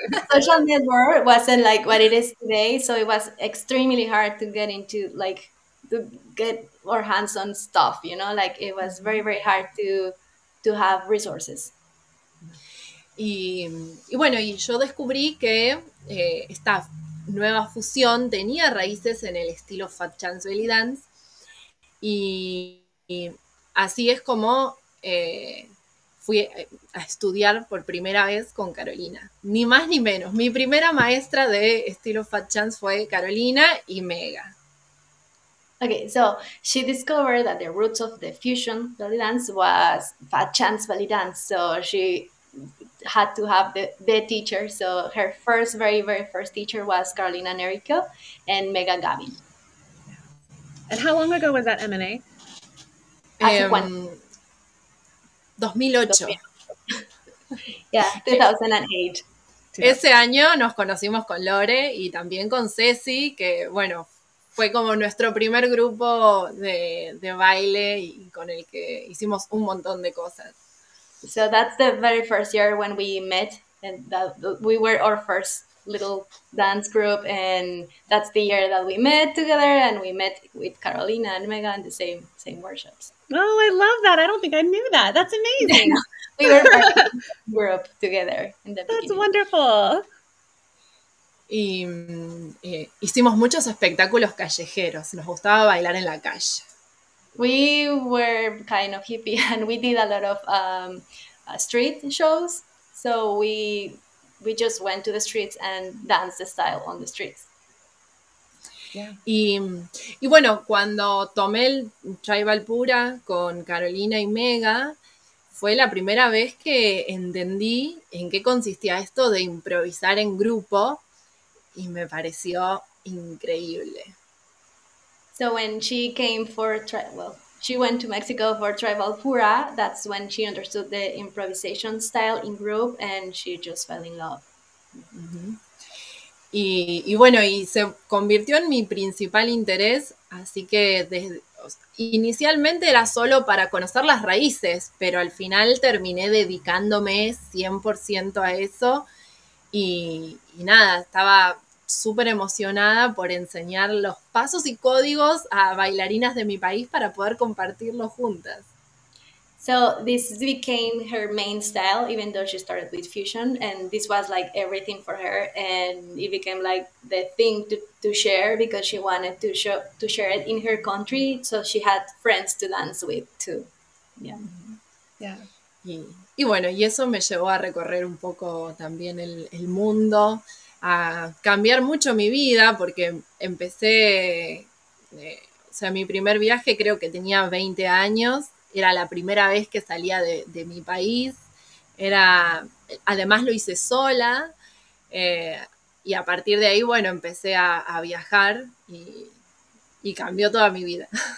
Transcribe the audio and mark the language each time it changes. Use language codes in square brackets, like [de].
[en] Social network wasn't like what it is today, so it was extremely hard to get into, like, to get our hands on stuff, you know, like it was very, very hard to have resources. [es] Y bueno, y yo descubrí que esta nueva fusión tenía raíces en el estilo Fat Chance Belly Dance, y así es como fui a estudiar por primera vez con Carolina. Ni más ni menos. Mi primera maestra de estilo Fat Chance fue Carolina y Mega. [en] Okay, so she discovered that the roots of the fusion belly dance was Fat Chance belly dance. So she had to have the teacher. So her first, very, very first teacher was Carolina Nerico and Mega Gavin. And how long ago was that, Emine? [es] ¿Hace cuánto? 2008. [en] Yeah, 2008. [es] Ese año nos conocimos con Lore y también con Ceci, que bueno, fue como nuestro primer grupo de baile y con el que hicimos un montón de cosas. [en] So that's the very first year when we met, and that we were our first little dance group, and that's the year that we met together, and we met with Carolina and Mega in the same workshops. Oh, I love that. I don't think I knew that. That's amazing. We were part of the group together in the beginning. That's wonderful. [es] Y hicimos muchos espectáculos callejeros. Nos gustaba bailar en la calle. [en] We were kind of hippie, and we did a lot of street shows. So we just went to the streets and danced the style on the streets. Yeah. [es] Y bueno, cuando tomé el Tribal Pura con Carolina y Mega, fue la primera vez que entendí en qué consistía esto de improvisar en grupo, y me pareció increíble. [en] So when she came she went to Mexico for Tribal Pura. That's when she understood the improvisation style in group, and she just fell in love. Uh-huh. [es] Y bueno, y se convirtió en mi principal interés, así que inicialmente era solo para conocer las raíces, pero al final terminé dedicándome 100% a eso, y nada, estaba súper emocionada por enseñar los pasos y códigos a bailarinas de mi país para poder compartirlos juntas. [en] So this became her main style, even though she started with fusion, and this was like everything for her, and it became like the thing to share, because she wanted to share it in her country, so she had friends to dance with too. Yeah. Yeah. [es] Y bueno, y eso me llevó a recorrer un poco también el mundo, a cambiar mucho mi vida, porque empecé, o sea, mi primer viaje creo que tenía 20 años, era la primera vez que salía de mi país, además lo hice sola, y a partir de ahí, bueno, empecé a viajar y cambió toda mi vida.